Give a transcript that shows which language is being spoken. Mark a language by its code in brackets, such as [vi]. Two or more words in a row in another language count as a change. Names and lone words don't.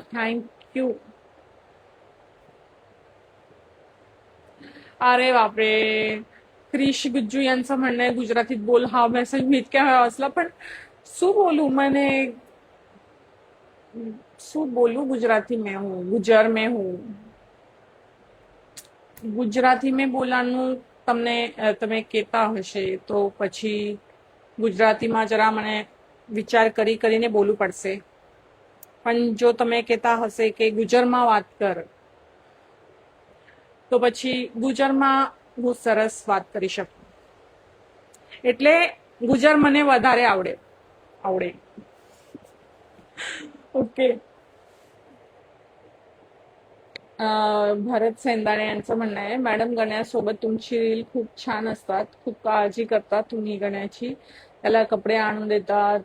[mr] थँक्यू. अरे बापरे. क्रिश गुज्जू यांचं म्हणणं आहे गुजरातीत बोल. हा मेसेज मी इतक्या वेळा वाचला पण [gu] શું બોલું મને શું બોલું. [hi] ગુજરાતી में हूँ, गुजर में हूँ. [gu] ગુજરાતી में બોલવાનું તમને તમે કહેતા હશે તો પછી ગુજરાતીમાં જરા મને વિચાર કરીને બોલવું પડશે. પણ જો તમે કહેતા હશે કે ગુજરમાં વાત કર તો પછી ગુજરમાં હું સરસ વાત કરી શકું. એટલે ગુજર મને વધારે આવડે. [mr] ओके. भरत सेंदाणे यांचं म्हणणं आहे मॅडम गण्यासोबत तुमची रील खूप छान असतात, खूप काळजी करतात तुम्ही गण्याची, त्याला कपडे आणून देतात.